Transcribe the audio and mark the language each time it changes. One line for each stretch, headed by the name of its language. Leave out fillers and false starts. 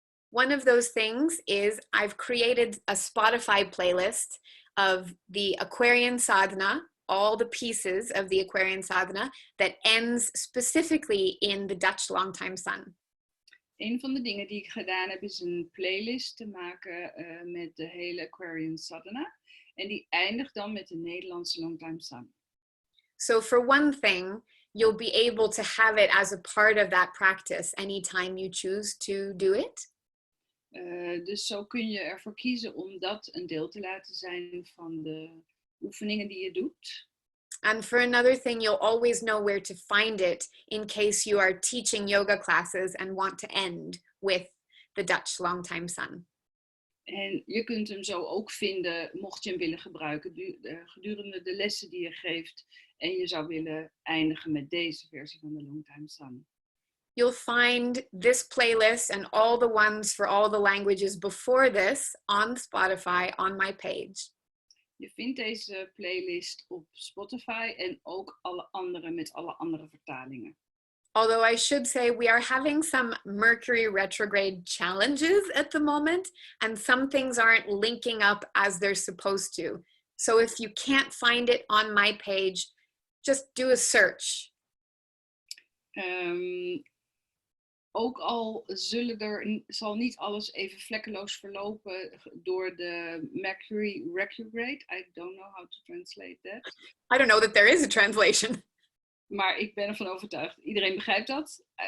English: One of those things is I've created a Spotify playlist of the Aquarian Sadhana, all the pieces of the Aquarian Sadhana that ends specifically in the Dutch Longtime Sun.
Dutch: Een van de dingen die ik gedaan heb is een playlist te maken met de hele Aquarian Sadhana. En die eindigt dan met de Nederlandse Longtime Sun.
English: So for one thing, you'll be able to have it as a part of that practice anytime you choose to do it.
Dutch: Dus zo kun je ervoor kiezen om dat een deel te laten zijn van de oefeningen die je doet.
English: And for another thing, you'll always know where to find it in case you are teaching yoga classes and want to end with the Dutch Longtime Sun.
Dutch: En je kunt hem zo ook vinden, mocht je hem willen gebruiken gedurende de lessen die je geeft. En je zou willen eindigen met deze versie van de Longtime Sun.
English: You'll find this playlist and all the ones for all the languages before this on Spotify on my page.
Dutch: Je vindt deze playlist op Spotify en ook alle andere met alle andere vertalingen.
English: Although I should say we are having some Mercury retrograde challenges at the moment, and some things aren't linking up as they're supposed to. So if you can't find it on my page, just do a search.
Dutch: Ook al zal niet alles even vlekkeloos verlopen door de Mercury retrograde.
English: I don't know how to translate that. I don't know that there is a translation.
Dutch: Maar ik ben ervan overtuigd. Iedereen begrijpt dat.